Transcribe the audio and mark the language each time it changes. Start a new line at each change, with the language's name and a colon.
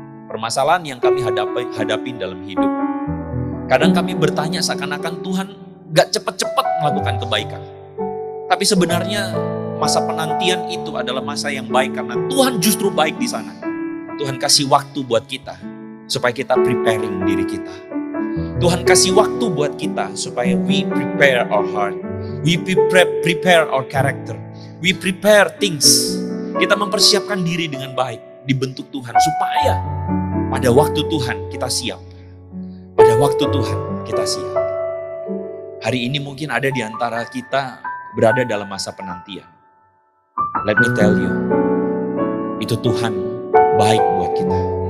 Indonesian: Permasalahan yang kami hadapi dalam hidup. Kadang kami bertanya seakan-akan Tuhan gak cepat-cepat melakukan kebaikan. Tapi sebenarnya masa penantian itu adalah masa yang baik karena Tuhan justru baik di sana. Tuhan kasih waktu buat kita supaya kita preparing diri kita. Tuhan kasih waktu buat kita supaya
English: we prepare our heart. We prepare our character. We prepare things.
Indonesian: Kita mempersiapkan diri dengan baik, dibentuk Tuhan supaya pada waktu Tuhan kita siap. Pada waktu Tuhan kita siap. Hari ini mungkin ada di antara kita berada dalam masa penantian.
English: Let me tell you,
Indonesian: itu Tuhan baik buat kita.